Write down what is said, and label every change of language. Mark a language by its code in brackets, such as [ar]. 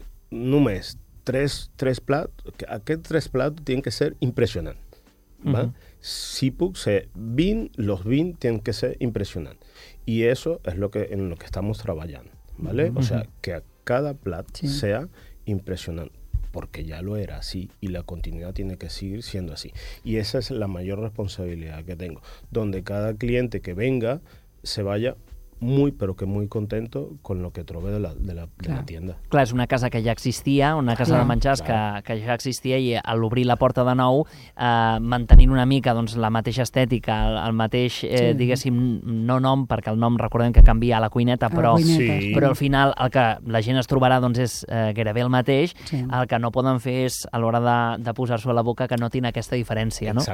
[es] Només tres plats, aquest tres plats tienen que ser impressionant, ¿vale? [ca] Si puc ser 20, [es] los 20 tienen que ser impressionant. Y eso es lo que en lo que estamos trabajando, ¿vale? O sea, que a cada plat sea impressionant. Porque ya lo era así y la continuidad tiene que seguir siendo así. Y esa es la mayor responsabilidad que tengo. Donde cada cliente que venga se vaya muy, pero que muy contento con lo que [ca] trobé [es] de la tienda. [ca] Clar, és una casa que ja existia, una casa de menjars que ja existia, i a l'obrir la porta de nou, mantenint una mica doncs, la mateixa estètica, el mateix, diguéssim, no nom, perquè el nom recordem que canvia a la cuineta, però al final el que la gent es trobarà doncs, és gairebé el mateix, el que no poden fer és, a l'hora de posar-s'ho a la boca, que no tinc aquesta diferència, no?